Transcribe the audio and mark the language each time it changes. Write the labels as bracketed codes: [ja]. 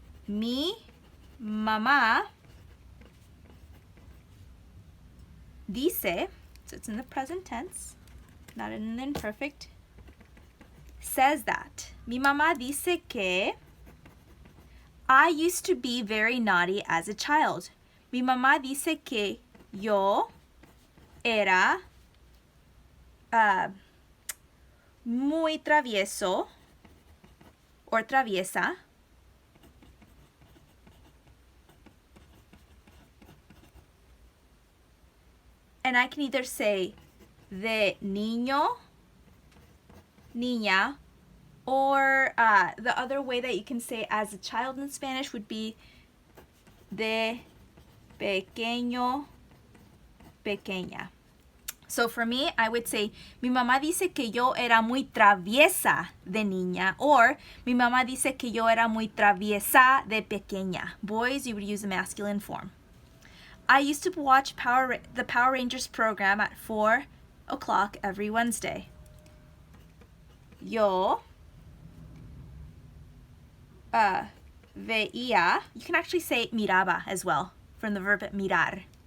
[es] Mi mamá dice, [en] so it's in the present tense, not in the imperfect, says that. [es] Mi mamá dice que [en] I used to be very naughty as a child. [es] Mi mamá dice que yo era muy travieso or traviesa. [en] And I can either say [es] de niño, niña, [en] or the other way that you can say as a child in Spanish would be [es] de pequeño, pequeña. [en] So for me, I would say, [es] mi mamá dice que yo era muy traviesa de niña, or mi mamá dice que yo era muy traviesa de pequeña. [en] Boys, you would use the masculine form. I used to watch the Power Rangers program at 4 o'clock every Wednesday. [es] Yo veía, [en] you can actually say miraba as well, from the verb mirar.